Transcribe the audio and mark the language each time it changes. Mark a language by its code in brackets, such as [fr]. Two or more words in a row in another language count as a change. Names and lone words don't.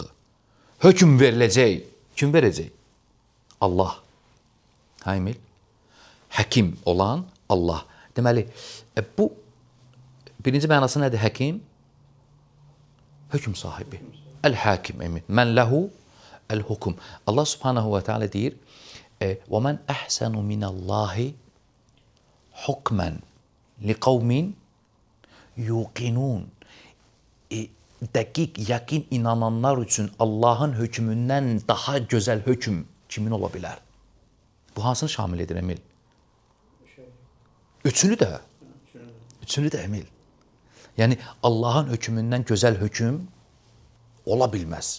[az] Hökm veriləcək. Kim verəcək? Allah. Hə Emil? Həkim olan Allah. Deməli, bu birinci mənası nədir həkim? Hökm sahibi. El-Hakim Emil. [ar] من له الحكم الله سبحانه وتعالى deyir, وَمَنْ أَحْسَنُ مِنَ اللّٰهِ حُكْمًا لِقَوْمٍ يُوقِنُونَ. [az] Dəqiq, yəqin inananlar üçün Allahın hökmündən daha gözəl hökm kimin ola bilər? Bu hansını şamil edir Emil? Üçünü də. Üçünü də Emil. Yəni Allahın hökmündən gözəl hökm ola bilməz.